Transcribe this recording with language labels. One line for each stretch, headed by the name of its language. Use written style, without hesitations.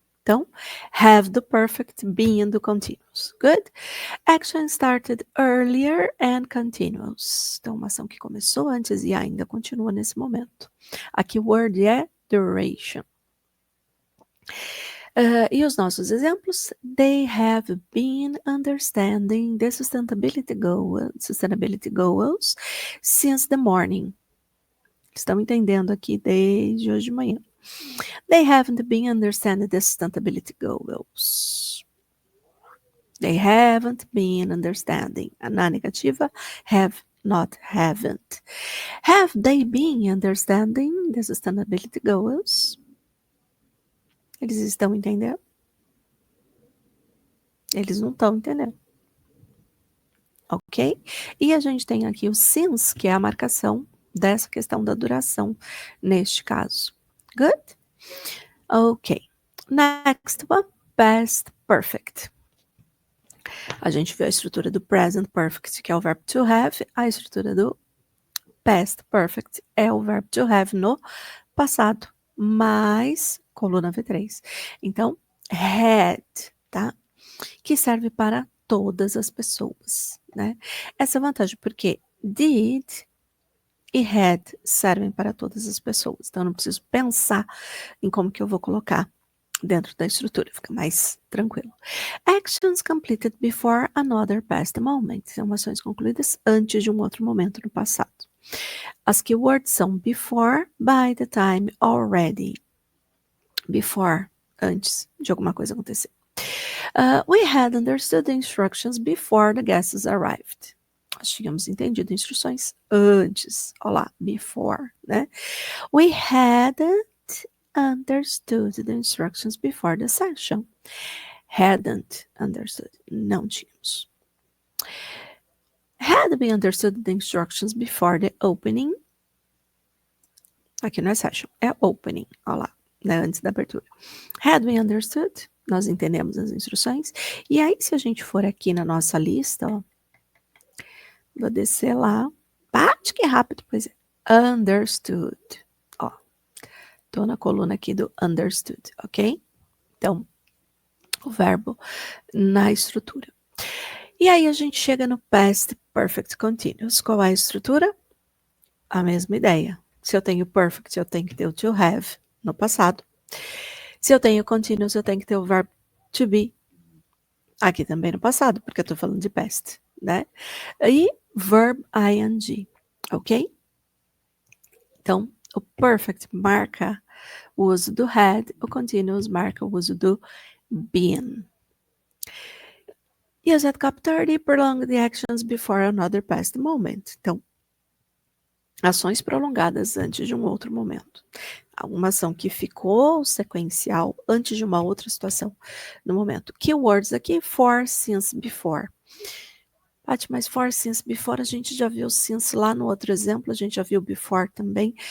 Portuguese: Então, have do perfect, being do continuous. Good?
English: Action started earlier and continuous.
Portuguese: Então, uma ação que começou antes e ainda continua nesse momento. A keyword é duration. E os nossos exemplos?
English: They have been understanding the sustainability goals since the morning.
Portuguese: Estão entendendo aqui desde hoje de manhã.
English: They haven't been understanding the sustainability goals. They haven't been understanding.
Portuguese: Na negativa,
English: have, not, haven't. Have they been understanding the sustainability goals?
Portuguese: Eles estão entendendo? Eles não estão entendendo. Ok? E a gente tem aqui o since, que é a marcação dessa questão da duração neste caso. Good? Ok.
English: Next one, past perfect.
Portuguese: A gente viu a estrutura do present perfect, que é o verbo to have. A estrutura do past perfect é o verbo to have no passado, mais coluna V3. Então, had, tá? Que serve para todas as pessoas, né? Essa é a vantagem, porque did e had servem para todas as pessoas. Então, eu não preciso pensar em como que eu vou colocar dentro da estrutura, fica mais tranquilo.
English: Actions completed before another past moment.
Portuguese: São ações concluídas antes de um outro momento no passado. As keywords são before, by the time, already. Before, antes de alguma coisa acontecer.
English: We had understood the instructions before the guests arrived.
Portuguese: Nós tínhamos entendido instruções antes. Olá, before, né?
English: We hadn't understood the instructions before the session. Hadn't understood.
Portuguese: Não tínhamos.
English: Had we understood the instructions before the opening?
Portuguese: Aqui não é session, é opening. Olha lá, né, antes da abertura.
English: Had we understood?
Portuguese: Nós entendemos as instruções. E aí, se a gente for aqui na nossa lista, ó, vou descer lá. Bate que rápido, pois é. Understood. Ó, tô na coluna aqui do understood, ok? Então, o verbo na estrutura. E aí, a gente chega no past perfect continuous. Qual é a estrutura? A mesma ideia. Se eu tenho perfect, eu tenho que ter o to have no passado. Se eu tenho continuous, eu tenho que ter o verbo to be aqui também no passado, porque eu tô falando de past, né? E verb ing, ok? Então, o perfect marca o uso do had, o continuous marca o uso do been.
English: Use at Cap 30, prolong the actions before another past moment.
Portuguese: Então, ações prolongadas antes de um outro momento. Alguma ação que ficou sequencial antes de uma outra situação no momento. Keywords aqui, for, since, before. Paty, mas for, since, before, a gente já viu since lá no outro exemplo, a gente já viu before também.